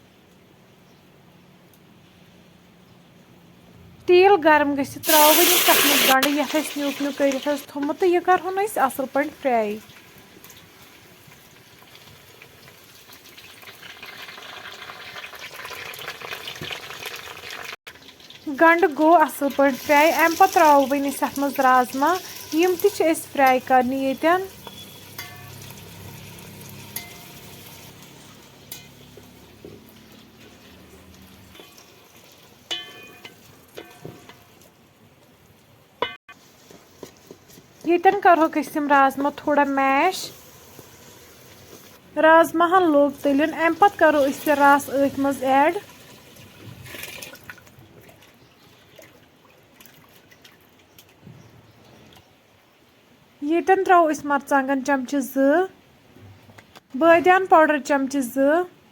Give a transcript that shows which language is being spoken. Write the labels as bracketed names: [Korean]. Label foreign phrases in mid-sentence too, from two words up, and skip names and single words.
[Kashmiri] तेल गर्म गि त्रो वन तथ मज गंड यथ न्यूक न्यूक कर थोमुत तो यह करहन असल पे फ्राई गंड गो असल पे फ्राई अम पे त्रो वन अत मज राजमा यम ति फ्राई करने येतन येतन करोक यम राजमा थोड़ा मैश राजमाहन लोग तलन अम पे करो रस अथ मज ऐड येतन त्रो मरचांगन चमचे 2 बादियान पाउडर चमचे 2